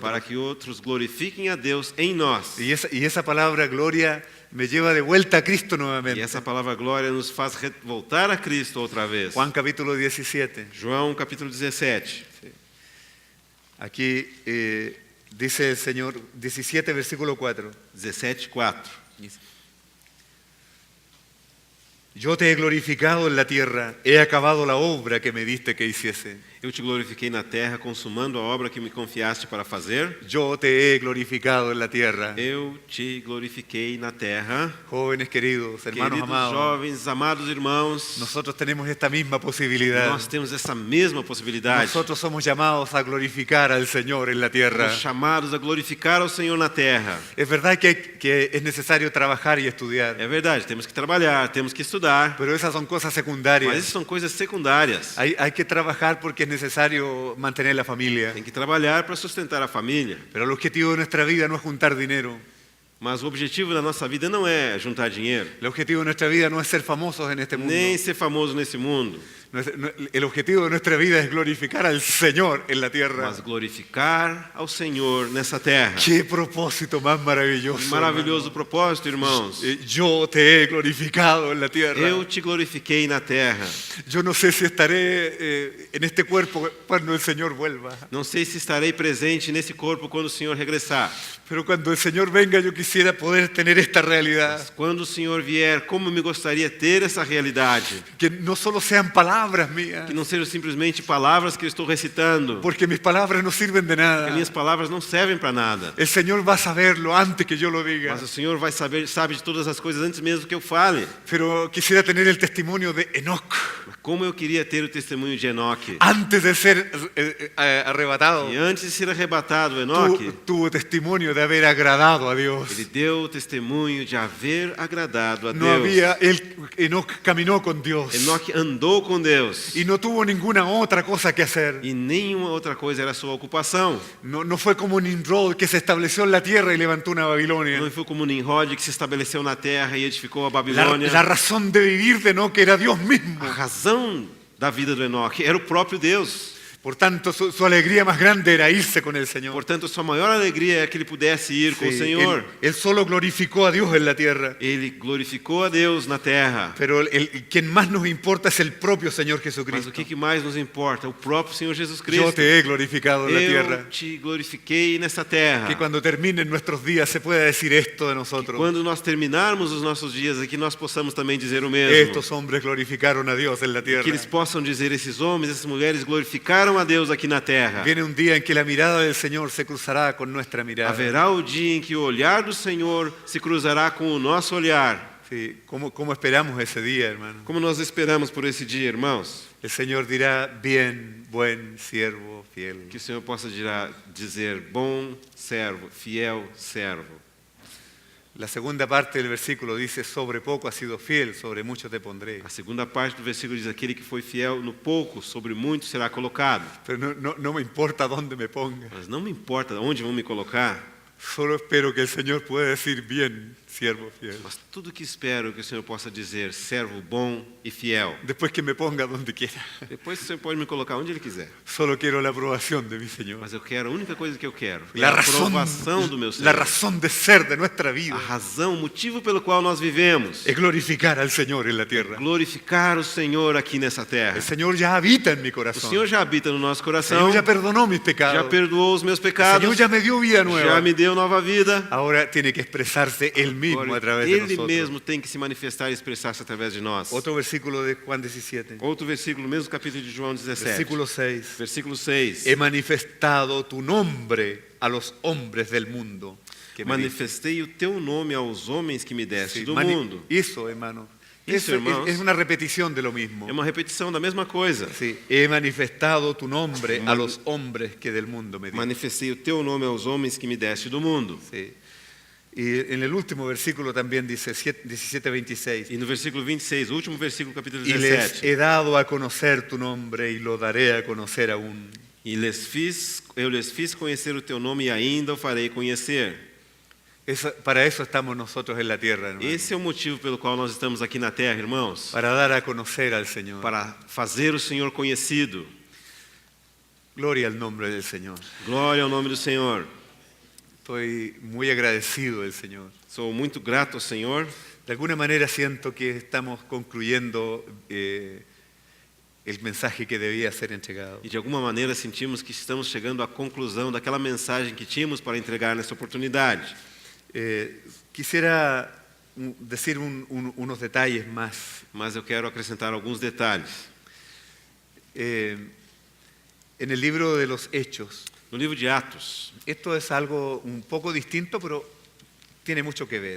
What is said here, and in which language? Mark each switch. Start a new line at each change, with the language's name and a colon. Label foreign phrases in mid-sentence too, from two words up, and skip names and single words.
Portuguese: Para que outros glorifiquem a Deus em nós.
Spanish: Y esa palabra gloria me lleva de vuelta a Cristo
Portuguese: E
Spanish: nuevamente.
Portuguese: essa palavra glória nos faz voltar a Cristo outra vez.
Spanish: Juan capítulo 17.
Portuguese: João capítulo 17.
Spanish: Aquí dice el Señor, 17 versículo 4. 17:4. Yo te he glorificado en la tierra, he acabado la obra que me diste que hiciese.
Portuguese: Eu te glorifiquei na terra, consumando a obra que me confiaste para fazer.
Spanish: Yo te he glorificado en la tierra.
Portuguese: Eu te glorifiquei na terra.
Spanish: Jóvenes queridos, hermanos
Portuguese: Queridos amados, jovens, amados irmãos,
Spanish: nosotros tenemos esta misma posibilidad.
Portuguese: nós temos essa mesma possibilidade.
Spanish: Nosotros somos llamados a glorificar al Señor en la tierra.
Portuguese: Somos chamados a glorificar ao Senhor na terra.
Spanish: Es verdad que es necesario trabajar y estudiar,
Portuguese: É verdade, temos que trabalhar, temos que estudar,
Spanish: pero esas son cosas
Portuguese: mas
Spanish: secundarias.
Portuguese: isso são coisas secundárias.
Spanish: Hay que trabajar porque es necesario mantener la familia.
Portuguese: Tem que trabalhar para sustentar a família.
Spanish: Pero el objetivo de nuestra vida no es juntar dinero.
Portuguese: Mas o objetivo da nossa vida não é juntar dinheiro,
Spanish: El objetivo de nuestra vida no es ser famosos en este mundo.
Portuguese: nem ser famoso nesse mundo,
Spanish: El objetivo de nuestra vida es glorificar al Señor en la tierra.
Portuguese: mas glorificar ao Senhor nessa terra.
Spanish: Qué propósito más maravilloso.
Portuguese: Maravilhoso propósito, irmãos.
Spanish: Yo te he glorificado en la tierra.
Portuguese: Eu te glorifiquei na terra.
Spanish: Yo no sé si estaré en este cuerpo cuando el Señor vuelva.
Portuguese: Não sei se estarei presente nesse corpo quando o Senhor regressar.
Spanish: Pero cuando el Señor venga yo quisiera poder tener esta realidad.
Portuguese: Mas quando o Senhor vier, como me gostaria de ter essa realidade.
Spanish: Que no solo sean palabras mías.
Portuguese: Que não sejam simplesmente palavras que eu estou recitando.
Spanish: Porque mis palabras no sirven de
Portuguese: Que
Spanish: nada.
Portuguese: minhas palavras não servem para nada.
Spanish: El Señor va a saberlo antes que yo lo diga.
Portuguese: Mas o Senhor vai sabe de todas as coisas antes mesmo que eu fale.
Spanish: Pero quisiera tener el testimonio de Enoc.
Portuguese: Mas como eu queria ter o testemunho de Enoque.
Spanish: Antes de ser arrebatado,
Portuguese: E antes de ser arrebatado, Enoque,
Spanish: tuvo testimonio de haber agradado a Dios.
Portuguese: ele deu o testemunho de haver agradado a
Spanish: No
Portuguese: Deus.
Spanish: había, Enoc caminó con Dios
Portuguese: Enoque andou com Deus.
Spanish: y no tuvo ninguna otra cosa que hacer.
Portuguese: E nenhuma outra coisa era sua ocupação.
Spanish: No fue como Nimrod que se estableció en la tierra y levantó una Babilonia.
Portuguese: Não foi como Nimrod que se estabeleceu na terra e edificou a
Spanish: La
Portuguese: Babilônia.
Spanish: razón de vivir de Enoc era Dios mismo.
Portuguese: A razão da vida do Enoque era o próprio Deus.
Spanish: Por tanto, su alegría más grande era irse con el Señor.
Portuguese: Portanto, sua maior alegria é que ele pudesse ir com o
Spanish: Sí,
Portuguese: Senhor.
Spanish: él solo glorificó a Dios en la tierra.
Portuguese: Ele glorificou a Deus na terra.
Spanish: Pero quien más nos importa es el propio Señor
Portuguese: Mas
Spanish: Jesucristo.
Portuguese: o que mais nos importa? O próprio Senhor Jesus
Spanish: Yo
Portuguese: Cristo.
Spanish: te he glorificado en la tierra.
Portuguese: Eu te glorifiquei nessa terra.
Spanish: Que cuando terminen nuestros días se pueda decir esto de nosotros.
Portuguese: Quando nós terminarmos os nossos dias aqui, nós possamos também dizer o mesmo.
Spanish: Estos hombres glorificaron a Dios en la tierra.
Portuguese: Que eles possam dizer, esses homens, essas mulheres glorificaram a Deus aqui na terra.
Spanish: Viene un día en que la mirada del Señor se cruzará con nuestra mirada.
Portuguese: Haverá o dia em que o olhar do Senhor se cruzará com o nosso olhar.
Spanish: Sí, ¿cómo esperamos ese día, hermano?
Portuguese: Como nós esperamos por esse dia, irmãos?
Spanish: El Señor dirá, bien, buen siervo, fiel.
Portuguese: Que o Senhor possa dizer, bom servo, fiel servo.
Spanish: La segunda parte del versículo dice, sobre poco has sido fiel, sobre mucho te pondré.
Portuguese: A segunda parte do versículo diz, aquele que foi fiel no pouco, sobre muito será colocado.
Spanish: Pero no me importa dónde me ponga.
Portuguese: Mas não me importa onde vão me colocar,
Spanish: Solo espero que el Señor pueda decir, bien, siervo fiel.
Portuguese: mas tudo que espero é que o Senhor possa dizer, servo bom e fiel.
Spanish: Después que me ponga donde quiera.
Portuguese: Depois o Senhor pode me colocar onde Ele quiser.
Spanish: Solo quiero la aprobación de mi Señor.
Portuguese: Mas eu quero, a única coisa que eu quero é
Spanish: La
Portuguese: a aprovação do meu
Spanish: la
Portuguese: Senhor.
Spanish: razón de ser de nuestra vida
Portuguese: A razão, o motivo pelo qual nós vivemos
Spanish: es glorificar al Señor en la tierra.
Portuguese: glorificar o Senhor aqui nessa terra.
Spanish: El Señor ya habita en mi
Portuguese: O
Spanish: corazón.
Portuguese: Senhor já habita no nosso
Spanish: El
Portuguese: coração,
Spanish: Señor ya perdonó mis
Portuguese: já
Spanish: pecados.
Portuguese: perdoou os meus
Spanish: El
Portuguese: pecados,
Spanish: Señor ya me dio vida
Portuguese: já
Spanish: nueva.
Portuguese: me deu nova vida.
Spanish: Ahora tiene que expresarse Él mismo a
Portuguese: Agora,
Spanish: través de
Portuguese: Ele
Spanish: nosotros.
Portuguese: mesmo tem que se manifestar e expressar-se através de nós.
Spanish: Otro versículo de Juan 17.
Portuguese: Outro versículo, mesmo capítulo de João 17.
Spanish: Versículo 6.
Portuguese: Versículo 6.
Spanish: He manifestado tu nombre a los hombres del mundo. Que me diste.
Portuguese: Manifestei o teu nome aos homens que me deste
Spanish: Sí,
Portuguese: do mundo.
Spanish: Eso, hermano. Eso, Eso hermanos. es una repetición de lo mismo.
Portuguese: É uma repetição da mesma coisa.
Spanish: Sí, he manifestado tu nombre a los hombres que del mundo me diste.
Portuguese: Manifestei o teu nome aos homens que me deste do mundo.
Spanish: Sí. Y en el último versículo también dice 17:26.
Portuguese: E no versículo 26, o último versículo, capítulo
Spanish: Y les
Portuguese: 17.
Spanish: he dado a conocer tu nombre y lo daré a conocer aún.
Portuguese: E eu lhes fiz conhecer o teu nome e ainda o farei conhecer.
Spanish: Para eso estamos nosotros en la tierra, hermano.
Portuguese: Esse é o motivo pelo qual nós estamos aqui na terra, irmãos.
Spanish: Para dar a conocer al Señor.
Portuguese: Para fazer o Senhor conhecido.
Spanish: Gloria al nombre del Señor.
Portuguese: Glória ao nome do Senhor.
Spanish: Estoy muy agradecido del Señor.
Portuguese: Sou muito grato ao Senhor.
Spanish: De alguna manera siento que estamos concluyendo el mensaje que debía ser entregado.
Portuguese: E de alguma maneira sentimos que estamos chegando à conclusão daquela mensagem que tínhamos para entregar nessa oportunidade.
Spanish: Quisiera decir unos detalles más.
Portuguese: Mas eu quero acrescentar alguns detalhes.
Spanish: En el libro de los Hechos,
Portuguese: No livro de Atos,
Spanish: esto es algo un poco distinto, pero tiene mucho que ver.